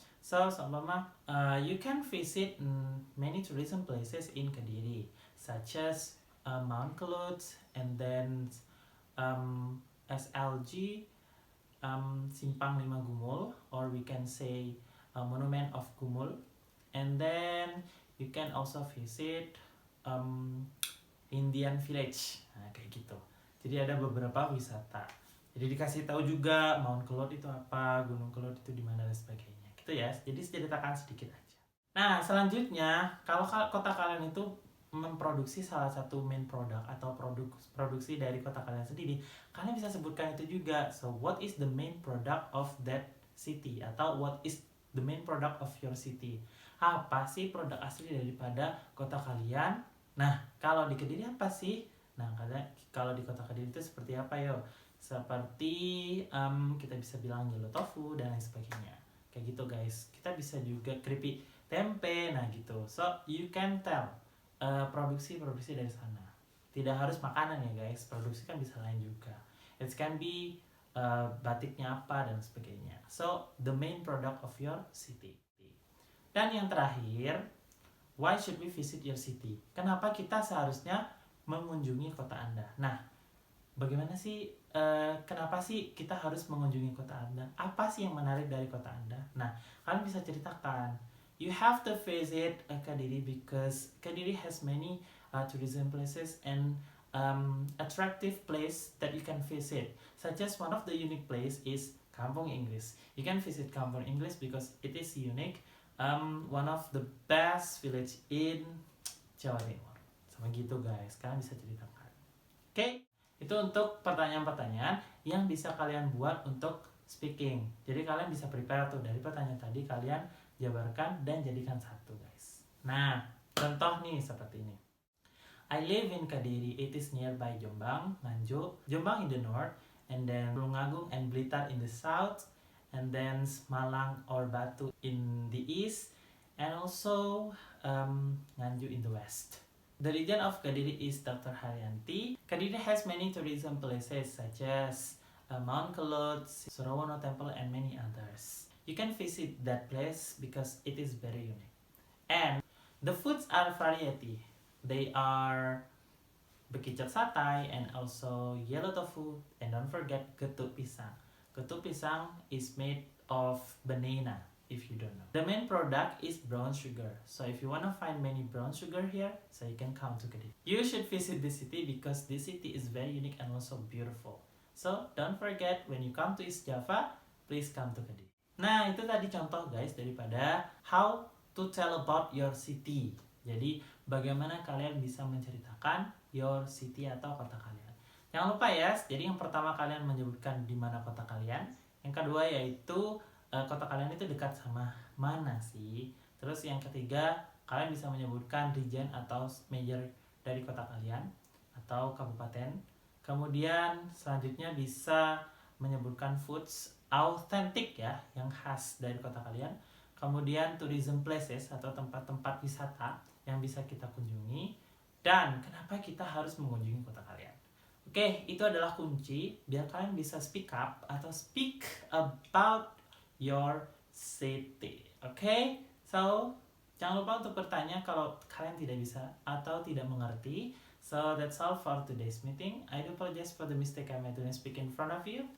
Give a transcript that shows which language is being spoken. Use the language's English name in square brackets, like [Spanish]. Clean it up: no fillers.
[English] So, [Indonesian] seumpama [English] you can visit many tourism places in Kediri, such as Mount Kelut, and then SLG, Simpang Lima Gumul, or we can say Monument of Gumul, and then you can also visit Indian Village. [Indonesian] Nah, kayak gitu. Jadi ada beberapa wisata. Jadi dikasih tahu juga Mount Kelut itu apa, Gunung Kelut itu di mana dan sebagainya. Gitu ya. Jadi ceritakan sedikit aja. Nah, selanjutnya kalau kota kalian itu memproduksi salah satu main product atau produksi dari kota kalian sendiri, kalian bisa sebutkan itu juga. [English] So, what is the main product of that city [Indonesian] atau [English] what is the main product of your city? [Indonesian] Apa sih produk asli daripada kota kalian? Nah, kalau di Kediri apa sih? Nah, kalau di kota Kediri itu seperti apa yo? Seperti kita bisa bilang yellow tofu dan lain sebagainya. Kayak gitu guys. Kita bisa juga keripik tempe, nah gitu. [English] So, you can tell [Indonesian] produksi dari sana. Tidak harus makanan ya guys, produksi kan bisa lain juga. [English] It can be [Indonesian] batiknya apa dan sebagainya. [English] So, the main product of your city. [Indonesian] Dan yang terakhir, [English] why should we visit your city? [Indonesian] Kenapa kita seharusnya mengunjungi kota Anda? Nah, bagaimana sih, kenapa sih kita harus mengunjungi kota Anda? Apa sih yang menarik dari kota Anda? Nah, kalian bisa ceritakan. [English] You have to visit Kediri because Kediri has many tourism places and attractive place that you can visit. Such as one of the unique place is Kampung Inggris. You can visit Kampung Inggris because it is unique. One of the best village in Jawa Timur. [Indonesian] Sama gitu guys, kalian bisa ceritakan. Oke, itu Itu untuk pertanyaan-pertanyaan yang bisa kalian buat untuk speaking. Jadi kalian bisa prepare tuh dari pertanyaan tadi, kalian jabarkan dan jadikan satu, guys. Nah, contoh nih seperti ini. [English] I live in Kediri. It is nearby Jombang, Nganjuk, Jombang in the north, and then Tulungagung and Blitar in the south, and then Malang or Batu in the east, and also Nganjuk in the west. The region of Kediri is Dr. Haryanti. Kediri has many tourism places such as Mount Kelot, Surawono Temple, and many others. You can visit that place because it is very unique. And the foods are variety. They are bekicot satay and also yellow tofu, and don't forget getuk pisang. Getuk pisang is made of banana, if you don't know. The main product is brown sugar. So if you want to find many brown sugar here, so you can come to Kediri. You should visit this city because this city is very unique and also beautiful. So don't forget when you come to East Java, please come to Kediri. [Indonesian] Nah, itu tadi contoh guys daripada [English] how to tell about your city. [Indonesian] Jadi bagaimana kalian bisa menceritakan [English] your city [Indonesian] atau kota kalian. Jangan lupa ya, jadi yang pertama kalian menyebutkan di mana kota kalian. Yang kedua yaitu kota kalian itu dekat sama mana sih. Terus yang ketiga, kalian bisa menyebutkan region atau major dari kota kalian atau kabupaten. Kemudian selanjutnya bisa menyebutkan foods authentic ya, yang khas dari kota kalian. Kemudian tourism places atau tempat-tempat wisata yang bisa kita kunjungi, dan kenapa kita harus mengunjungi kota kalian. Oke, itu adalah kunci biar kalian bisa speak up atau [English] speak about your city. [Indonesian] Oke, so jangan lupa untuk bertanya kalau kalian tidak bisa atau tidak mengerti. [English] So that's all for today's meeting. I do apologize for the mistake I made when speaking in front of you.